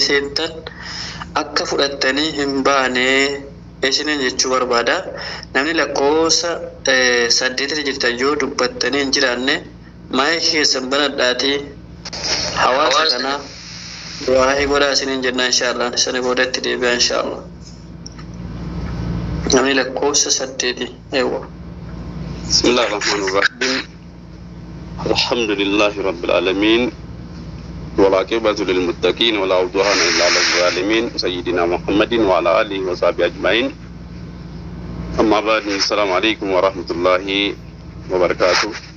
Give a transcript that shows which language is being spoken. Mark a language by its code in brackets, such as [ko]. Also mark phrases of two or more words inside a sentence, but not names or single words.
[om] seentan akka fudhattanii hin baanee Esinen jechuu barbaada namni lakkoofsa 8 jirtan yoo dubbattanii hin jiraanne maayii keessan banadhaati hawaasa kana du'aahii godhaa isiniin jenna inshallah sana boodatti deebi'a inshallah namni lakkoofsa 8 eewwa [ar] بسم الله الرحمن الرحيم الحمد لله رب العالمين والعاقبة للمتقين ولا عدوان إلا على الظالمين سيدنا محمد وعلى آله وصحبه أجمعين أما بعد السلام عليكم ورحمة الله وبركاته